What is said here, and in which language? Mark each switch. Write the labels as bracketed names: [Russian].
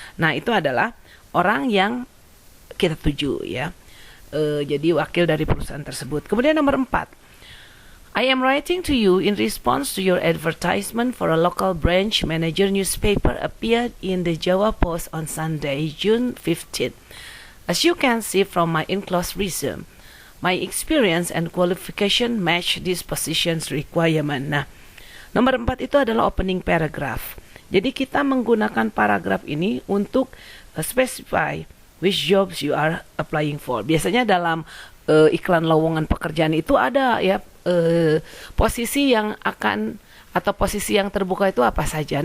[Indonesian] Nah, itu adalah orang yang kita tuju ya. Jadi wakil dari perusahaan tersebut. Kemudian nomor 4, [English] I am writing to you in response to your advertisement for a local branch manager newspaper appeared in the Jawa Post on Sunday, June 15. As you can see from my enclosed resume, my experience and qualification match this position's requirement. [Indonesian] Nah, nomor 4 itu adalah opening paragraph. Jadi kita menggunakan paragraf ini untuk [English] specify which jobs you are applying for. [Indonesian] Biasanya dalam iklan lowongan pekerjaan itu ada ya posisi yang akan atau posisi yang terbuka itu apa saja.